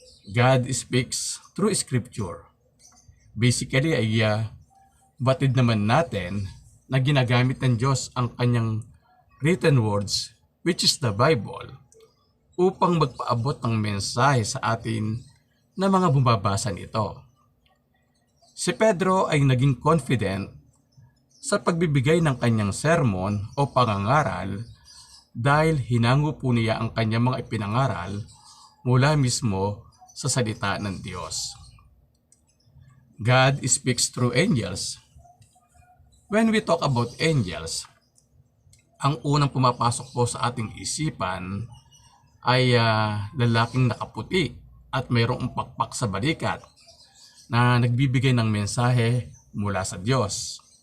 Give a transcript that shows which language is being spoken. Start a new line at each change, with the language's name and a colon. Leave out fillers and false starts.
English: God speaks through Scripture.
Filipino: Basically ay batid naman natin na ginagamit ng Diyos ang kanyang
English: written words, which is the Bible,
Filipino: upang magpaabot ng mensahe sa atin na mga bumabasa nito. Si Pedro ay naging confident sa pagbibigay ng kanyang sermon o pangangaral dahil hinango po niya ang kanyang mga ipinangaral mula mismo sa salita ng Diyos.
English: God speaks through angels. When we talk about angels,
Filipino: ang unang pumapasok po sa ating isipan ay lalaking nakaputi at mayroong pakpak sa balikat na nagbibigay ng mensahe mula sa Diyos.